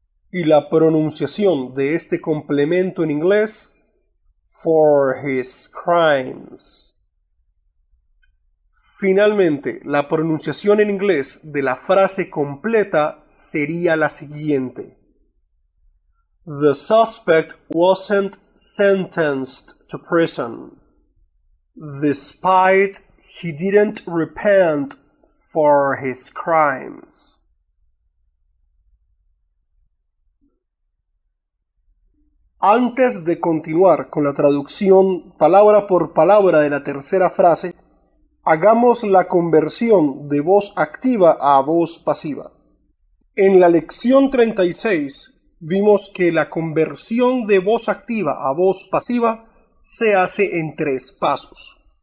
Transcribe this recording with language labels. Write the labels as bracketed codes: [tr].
[es] Y la pronunciación de este complemento en inglés, [en] for his crimes. [es] Finalmente, la pronunciación en inglés de la frase completa sería la siguiente. [en] The suspect wasn't sentenced to prison, despite he didn't repent for his crimes. [es] Antes de continuar con la traducción palabra por palabra de la tercera frase, hagamos la conversión de voz activa a voz pasiva. En la lección 36 vimos que la conversión de voz activa a voz pasiva se hace en 3 pasos.